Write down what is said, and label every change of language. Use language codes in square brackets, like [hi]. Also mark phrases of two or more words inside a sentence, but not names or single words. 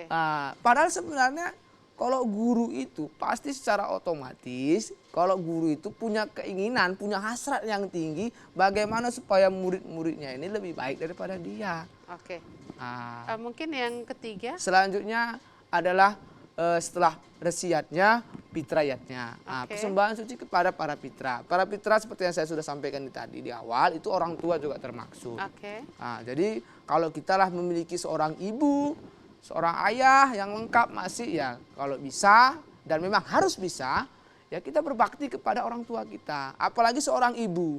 [id] Padahal sebenarnya kalau guru itu pasti secara otomatis, kalau guru itu punya keinginan, punya hasrat yang tinggi, bagaimana supaya murid-muridnya ini lebih baik daripada dia. Oke. Ah, Mungkin yang ketiga. Selanjutnya adalah setelah resiyatnya, pitrayatnya. Oke. Persembahan suci kepada para pitra. Para pitra seperti yang saya sudah sampaikan tadi di awal, itu orang tua juga termaksud. Oke. Jadi kalau kita lah memiliki seorang ibu, seorang ayah yang lengkap masih ya, kalau bisa dan memang harus bisa, ya kita berbakti kepada orang tua kita. Apalagi seorang ibu.